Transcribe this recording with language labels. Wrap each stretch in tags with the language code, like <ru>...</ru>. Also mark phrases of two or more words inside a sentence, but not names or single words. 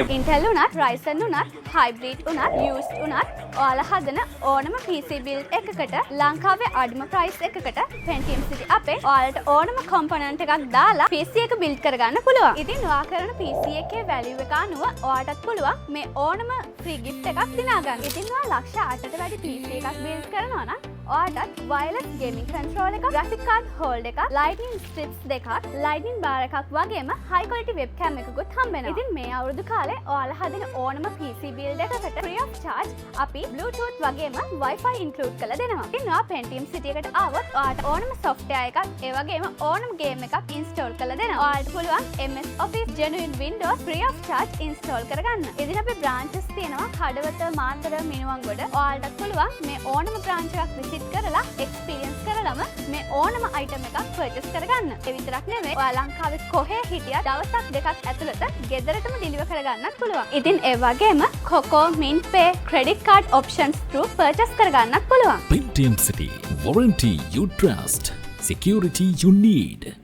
<si>Intel උනත් Ryzen උනත් hybrid උනත් used උනත් ඔයාලා හදන ඕනම</si> <en>PC build</en> <si>එකකට ලංකාවේ අඩුම price එකකට Pentium City අපේ ඔයාලට ඕනම component එකක් දාලා PC එක build කරගන්න පුළුවන්. ඉතින් ඔයා කරන PC එකේ value එක අනුව ඔයාටත් පුළුවන් මේ ඕනම</si> <en>free gift</en> <si>එකක් දිනා ගන්න. ඉතින් ඔයා ලක්ෂ 8ට වැඩි PC එකක් build කරනවා නම් ඔයාටත්</si> <en>wireless gaming controller</en> <si>එකක්,</si> <en>graphic card holder</en> <si>එකක්,</si> <en>lightning strips</en> <si>දෙකක්,</si> <en>lightning bar</en> <si>එකක් වගේම</si> <en>high quality webcam</en> <si>එකකුත් හම්බ වෙනවා. ඉතින් මේ අවුරුදු කාලේ ඔයාලා හදන ඕනම</si> <en>PC build</en> <si>එකකට</si> <en>free of charge</en> <si>අපි Bluetooth වගේම Wi-Fi include කරලා දෙනවා. ඉතින් ඔයා Pentium City එකට ආවොත් ඔයාට ඕනම software එකක්, ඒ වගේම ඕනම game එකක් install කරලා දෙනවා. ඔයාලට පුළුවන් MS Office, Genuine Windows</si> <en>free of charge install</en> <si>කරගන්න. ඉතින් අපේ branches තියෙනවා කඩවත, මාතර, මිනුවන්ගොඩ. ඔයාලට පුළුවන් මේ ඕනම branch එකක් visit කරලා experience කරලම මේ ඕනම item එකක් purchase කරගන්න. ඒ විතරක් නෙමෙයි ඔයා ලංකාවේ කොහේ හිටියත් දවසක් දෙකක් ඇතුළත ගෙදරටම deliver කරගන්නත් පුළුවන්. ඉතින් ඒ වගේම Coco, MintPay,</si> <en>credit card options through purchase</en> <si>කරගන්නත් පුළුවන්.</si> <en>Pentium City. Warranty you trust. Security you need.</en>